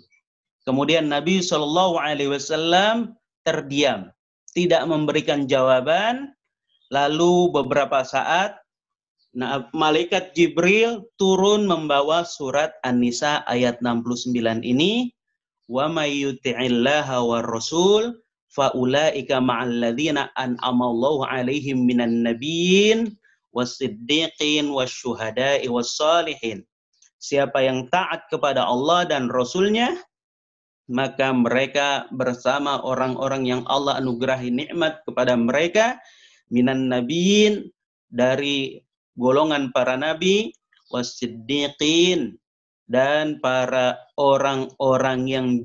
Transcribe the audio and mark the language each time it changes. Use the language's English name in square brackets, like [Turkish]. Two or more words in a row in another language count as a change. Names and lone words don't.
[Indonesian] Kemudian Nabi [Arabic] صلى الله عليه وسلم [Indonesian] terdiam, tidak memberikan jawaban. Lalu beberapa saat, malaikat Jibril turun membawa surat An-Nisa ayat 69 ini, [Arabic] ومن يطع الله والرسول فأولئك مع الذين أنعم الله عليهم من النبيين والصديقين والشهداء والصالحين. [Indonesian] Siapa yang taat kepada Allah dan Rasulnya, maka mereka bersama orang-orang yang Allah anugerahi nikmat kepada mereka, [Arabic] من النبيين, [Indonesian] dari golongan para nabi, was-siddiqin, dan para orang-orang yang